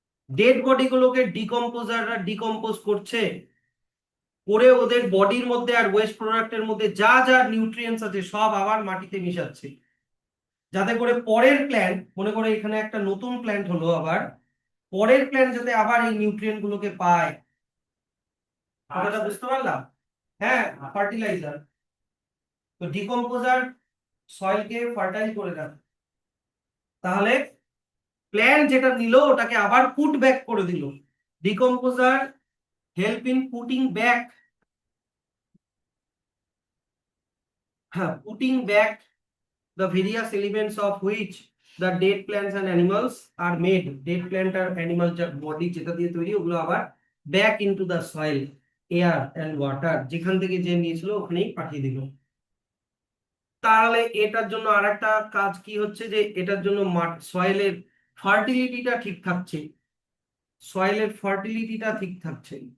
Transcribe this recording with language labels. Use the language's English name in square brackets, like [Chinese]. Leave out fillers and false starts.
[Bangla] Dead body গুলোকে ডিকম্পোজাররা decompose করছে, করে ওদের বডির মধ্যে আর ওয়েস্ট প্রোডাক্টের মধ্যে যা যা নিউট্রিয়েন্টস আছে সব আবার মাটিতে মিশাচ্ছে, যাতে করে পরের প্ল্যান্ট, মনে করে এখানে একটা নতুন প্ল্যান্ট হলো, আবার পরের প্ল্যান্ট যাতে আবার এই নিউট্রিয়েন্ট গুলোকে পায়। কথাটা বুঝতে পারলাম? হ্যাঁ, ফার্টিলাইজার। তো ডিকম্পোজার সয়েলকে ফার্টাইল করে দেয়, তাহলে প্ল্যান্ট যেটা নিল ওটাকে আবার পুট ব্যাক করে দিল। [English] decomposer help in putting back, [Bangla] হ্যাঁ, [English] Putting back the various elements of which the dead plants and animals are made. [Bangla] Dead plant আর animal body যেটা দিয়ে তৈরি ওগুলো আবার [English] back into the soil, air and water, [Bangla] যেখান থেকে যে নিয়েছিল ওখানেই পাঠিয়ে দিল। তাহলে এটার জন্য আরেকটা কাজ কি হচ্ছে, যে এটার জন্য সয়েলের ফার্টিলিটিটা ঠিক থাকছে, সয়েলের ফার্টিলিটিটা ঠিক থাকছে।